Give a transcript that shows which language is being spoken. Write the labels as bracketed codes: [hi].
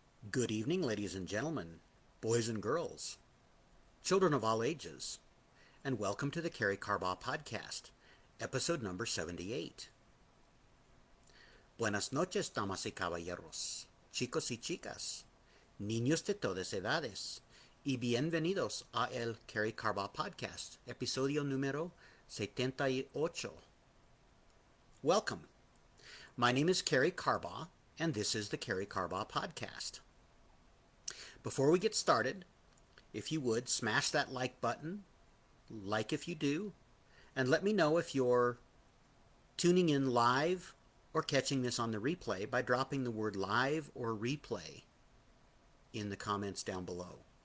[en] Good evening, ladies and gentlemen, boys and girls, children of all ages, and welcome to the Karey Carbaugh podcast, episode number 78. [es] Buenas noches, damas y caballeros, chicos y chicas, niños de todas edades, y bienvenidos a el Karey Carbaugh podcast, episodio número 78. [en] Welcome. My name is Karey Carbaugh, and this is the Karey Carbaugh podcast. Before we get started, if you would, smash that like button, like if you do, and let me know if you're tuning in live or catching this on the replay by dropping the word live or replay in the comments down below.